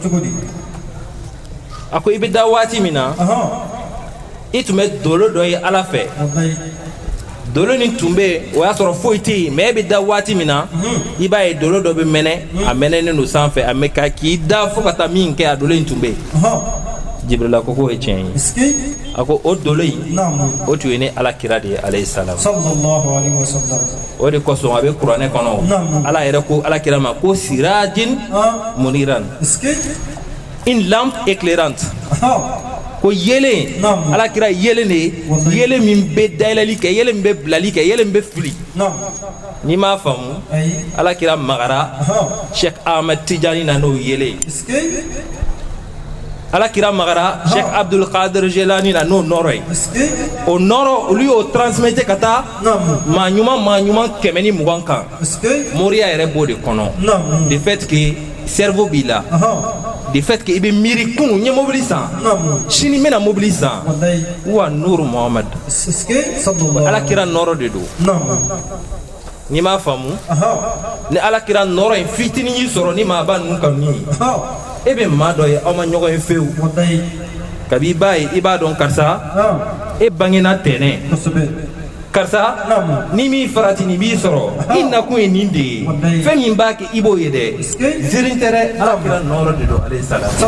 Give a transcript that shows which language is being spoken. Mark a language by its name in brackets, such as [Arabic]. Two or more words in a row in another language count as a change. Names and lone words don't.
[Bambara] a ko i bɛ da waati min na i tun bɛ dolo dɔ ye ala fɛ dolo nin tun bɛ o y'a sɔrɔ foyi tɛ yen mais e bɛ da waati min na i b'a ye dolo dɔ bɛ mɛnɛ a mɛnɛnen don sanfɛ a mɛ ka k'i da fo ka taa min kɛ a dolo in tun bɛ yen Jibrila ko k'o ye tiɲɛ ye a ko o dolo in o tun ye ne ala kira de ye [Arabic] عليه السلام [Bambara] o de kosɔn a bɛ kuranɛ kɔnɔ ala yɛrɛ ko ala kira ma ko [Arabic] سراجا منيرا [French] une lampe éclairante [Bambara] ko yelen ala kira yelen de yelen min bɛ dayɛlɛli kɛ yelen min bɛ bilali kɛ yelen min bɛ fili n'i m'a faamu ala kira magara Sheikh Ahmed Tidiane na n'o yelen ala kira magara Sheikh Abdul Qadir Jelani na n'o nɔrɔ ye o nɔrɔ olu y'o transmettre ka taa maa ɲuman 120 kan moriya yɛrɛ b'o de kɔnɔ [French] de fait que [Bambara] cerveau b'i la [French] de fait que [Bambara] i bɛ miiri kunun n ye mobili san sini n bɛna mobili san wa Nuru Muhammad ala kira nɔrɔ de don n'i m'a faamu ni ala kira nɔrɔ in fitinin y'i sɔrɔ ni maa ba ninnu kanu ye e bɛ maa dɔ ye aw ma ɲɔgɔn ye fewu kabi i b'a ye i b'a dɔn karisa e bangena tɛnɛn karisa ni min farati nin b'i sɔrɔ i nakun ye nin de ye fɛn min b'a kɛ i b'o ye dɛ zirin tɛ dɛ ala kira nɔrɔ de don [Arabic] عليه السلام